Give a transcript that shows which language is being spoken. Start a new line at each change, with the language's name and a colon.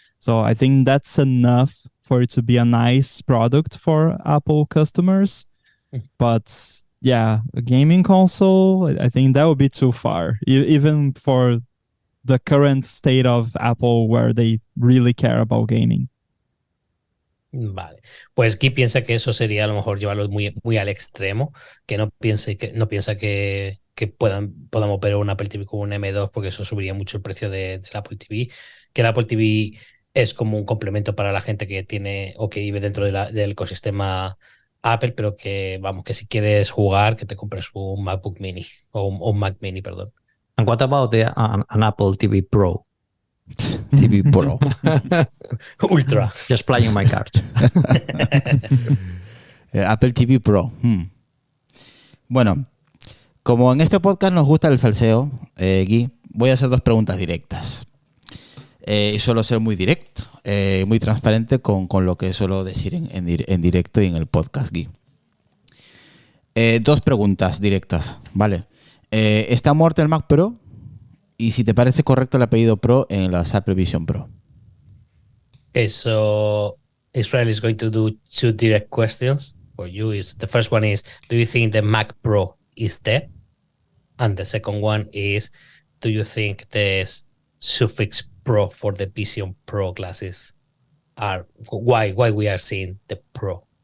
English: So I think that's enough for it to be a nice product for Apple customers. But yeah, a gaming console, I think that would be too far, even for the current state of Apple where they really care about gaming.
Spanish: Vale, pues Guy piensa que eso sería a lo mejor llevarlo muy, muy al extremo, que no piensa que podamos ver un Apple TV con un M2 porque eso subiría mucho el precio del Apple TV, que el Apple TV es como un complemento para la gente que tiene o que vive dentro del ecosistema Apple, pero que vamos, que si quieres jugar, que te compres un MacBook Mini o un Mac Mini, perdón.
English: And what about an Apple TV Pro? TV Pro. Ultra. Just playing my cards. Apple TV Pro.
Spanish: Bueno, como en este podcast nos gusta el salseo, Gui, voy a hacer 2 preguntas directas. Y suelo ser muy directo, muy transparente con lo que suelo decir en directo y en el podcast, Gui. 2 preguntas directas, ¿vale? ¿Está muerto el Mac Pro? Y si te parece correcto el apellido Pro en las Apple Vision Pro.
English: Okay, so Israel is going to do 2 direct questions for you. The first one is, do you think the Mac Pro is dead? And the second one is, do you think the suffix Pro for the Vision Pro glasses are why we are seeing the Pro?